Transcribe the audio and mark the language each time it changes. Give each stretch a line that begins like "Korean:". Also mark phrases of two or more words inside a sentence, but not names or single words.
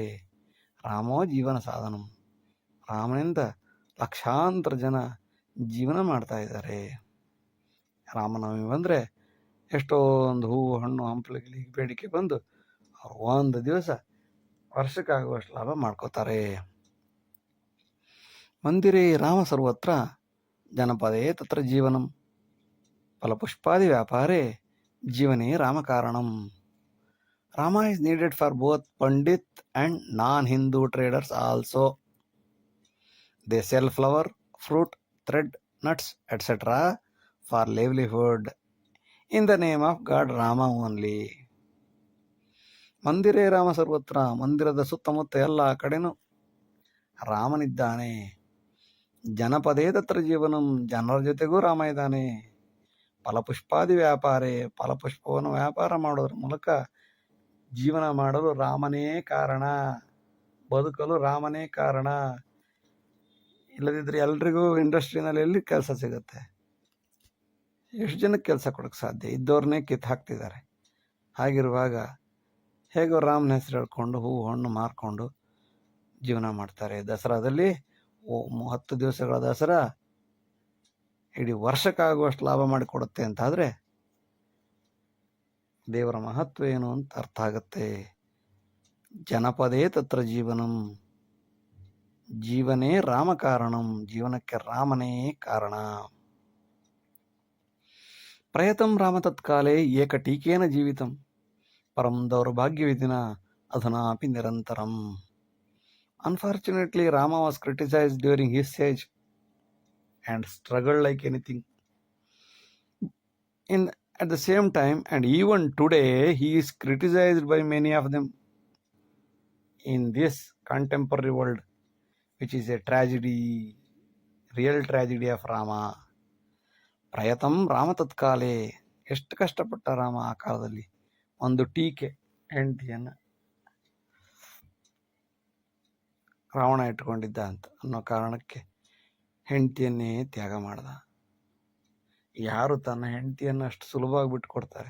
Sanskrit: ರಾಮೋ ಜೀವನ ಸಾಧನಂ,
Kannada: ರಾಮನಿಂದ ಲಕ್ಷಾಂತರ ಜನ ಜೀವನ ಮಾಡ್ತಾ ಇದ್ದಾರೆ. ರಾಮನವಮಿ ಬಂದರೆ ಎಷ್ಟೊಂದು ಹೂವು ಹಣ್ಣು ಹಂಪಲುಗಳಿಗೆ ಬೇಡಿಕೆ ಬಂದು ಅವ್ರು ಒಂದು ದಿವಸ ವರ್ಷಕ್ಕಾಗುವಷ್ಟು ಲಾಭ ಮಾಡ್ಕೋತಾರೆ.
Sanskrit: ಮಂದಿರೇ ರಾಮ ಸರ್ವತ್ರ ಜನಪದೇ ತತ್ರ ಜೀವನಂ, ಫಲಪುಷ್ಪಾದಿ ವ್ಯಾಪಾರೇ ಜೀವನೇ ರಾಮಕಾರಣಂ.
English: ರಾಮ is needed for both Pandit and non-Hindu traders also. They sell flower, fruit, thread, nuts, etc. for livelihood in the name of God Rama only.
Sanskrit: ಮಂದಿರೇ ರಾಮ ಸರ್ವತ್ರ,
Kannada: ಮಂದಿರದ ಸುತ್ತಮುತ್ತ ಎಲ್ಲ ಕಡೆನೂ ರಾಮನಿದ್ದಾನೆ.
Sanskrit: ಜನಪದೇ ತತ್ರ ಜೀವನಂ,
Kannada: ಜನರ ಜೊತೆಗೂ ರಾಮ ಇದ್ದಾನೆ.
Sanskrit: ಫಲಪುಷ್ಪಾದಿ ವ್ಯಾಪಾರೇ,
Kannada: ಫಲಪುಷ್ಪವನ್ನು ವ್ಯಾಪಾರ ಮಾಡೋದ್ರ ಮೂಲಕ ಜೀವನ ಮಾಡಲು ರಾಮನೇ ಕಾರಣ, ಬದುಕಲು ರಾಮನೇ ಕಾರಣ. ಇಲ್ಲದಿದ್ದರೆ ಎಲ್ರಿಗೂ ಇಂಡಸ್ಟ್ರಿನಲ್ಲಿ ಎಲ್ಲಿ ಕೆಲಸ ಸಿಗುತ್ತೆ? ಎಷ್ಟು ಜನಕ್ಕೆ ಕೆಲಸ ಕೊಡೋಕ್ಕೆ ಸಾಧ್ಯ? ಇದ್ದವ್ರನ್ನೇ ಕಿತ್ತು ಹಾಕ್ತಿದ್ದಾರೆ. ಹಾಗಿರುವಾಗ ಹೇಗೋ ರಾಮನ ಹೆಸರು ಹೇಳ್ಕೊಂಡು ಹೂವು ಹಣ್ಣು ಮಾರ್ಕೊಂಡು ಜೀವನ ಮಾಡ್ತಾರೆ. ದಸರಾದಲ್ಲಿ 10 ದಿವಸಗಳ ದಸರಾ ಇಡೀ ವರ್ಷಕ್ಕಾಗುವಷ್ಟು ಲಾಭ ಮಾಡಿಕೊಡುತ್ತೆ ಅಂತಾದರೆ ದೇವರ ಮಹತ್ವ ಏನು ಅಂತ ಅರ್ಥ ಆಗುತ್ತೆ.
Sanskrit: ಜನಪದೇ ತತ್ರ ಜೀವನಂ, ಜೀವನೇ ರಾಮ ಕಾರಣಂ,
Kannada: ಜೀವನಕ್ಕೆ ರಾಮನೇ ಕಾರಣ.
Sanskrit: ಪ್ರಯತಂ ರಾಮ ತತ್ಕಾಲೇ ಏಕ ಟೀಕೇನ ಜೀವಿತಂ, ಪರಂ ದೌರ್ಭಾಗ್ಯವಿದಿನ ಅಧುನಾಪಿ ನಿರಂತರಂ.
English: Unfortunately, Rama was criticized during his age and struggled like anything. At the same time, and even today, he is criticized by many of them in this contemporary world, which is a tragedy, real tragedy of Rama.
Sanskrit: ಪ್ರಯತಂ ರಾಮ ತತ್ಕಾಲೇ,
Kannada: ಎಷ್ಟು ಕಷ್ಟಪಟ್ಟ ರಾಮ ಆ ಕಾಲದಲ್ಲಿ. ಒಂದು ಟೀಕೆ, ಹೆಂಡತಿಯನ್ನು ರಾವಣ ಇಟ್ಕೊಂಡಿದ್ದ ಅಂತ ಅನ್ನೋ ಕಾರಣಕ್ಕೆ ಹೆಂಡತಿಯನ್ನೇ ತ್ಯಾಗ ಮಾಡ್ದ. ಯಾರು ತನ್ನ ಹೆಂಡತಿಯನ್ನು ಅಷ್ಟು ಸುಲಭವಾಗಿ ಬಿಟ್ಕೊಡ್ತಾರೆ?